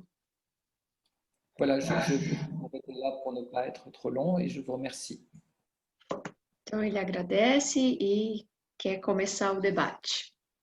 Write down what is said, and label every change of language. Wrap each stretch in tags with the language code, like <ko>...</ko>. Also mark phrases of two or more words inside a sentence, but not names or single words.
<fr>Voilà, je vais m'arrêter là pour ne pas être trop long et je vous remercie.</fr> <pt>Então ele agradece e quer começar o debate.</pt>